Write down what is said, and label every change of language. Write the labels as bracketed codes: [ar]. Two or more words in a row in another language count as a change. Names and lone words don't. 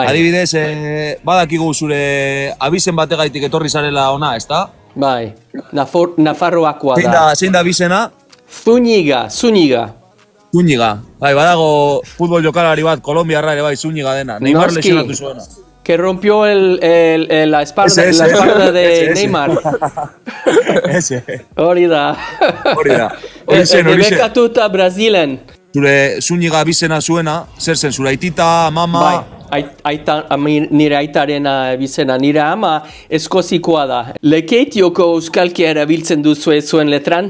[eu] Adibidez, badakigu zure abizen bategaitik etorri zarela ona, ezta? Bai, Nafarroakoa da. Zein da abizena? Zúñiga. Bai, badago futbol jokalari bat, kolombiarra ere bai, Zúñiga dena. Neymar lesionatu zuena. [es] Que rompió la espalda de Neymar. Ese. [eu] Hori da. Debekatuta Brasilen. Zure Zúñiga abizena zuena, zer zen, zure aitita, mama... Nire aitaren bizena, nire ama eskozikoa da. Lekeitioko euskalkia erabiltzen duzue zuen letran?